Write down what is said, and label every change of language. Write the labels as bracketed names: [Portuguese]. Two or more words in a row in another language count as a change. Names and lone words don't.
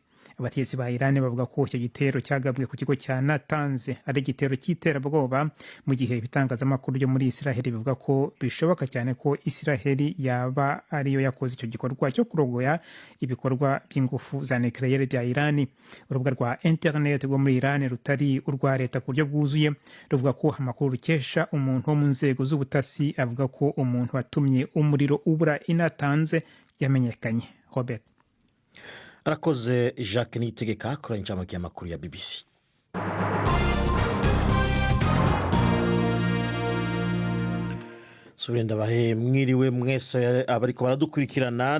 [Kinyarwanda] Abategetsi ba Iran bavuga ko icyo gitero cyagabwe ku kigo cya Natanz ari igitero cy'iterabwoba, mu gihe ibitangazamakuru byo muri Israheli bivuga ko bishoboka cyane ko Israheli yaba ariyo yakoze icyo gikorwa cyo kurogoya ibikorwa by'ingufu za nucleaire bya Iran. Urubuga rwa internet rwo muri Iran rutari urwa leta ku buryo bwuzuye ruvuga ko amakuru rukesha umuntu wo mu nzego z'ubutasi avuga ko umuntu watumye umuriro ubura i Natanz yamenyekanye. Robert arakoze. Jacques Niyitegeka akora incamake y'amakuru ya BBC. Subirenda bahe mwiriwe mwese abariko baradukurikirana.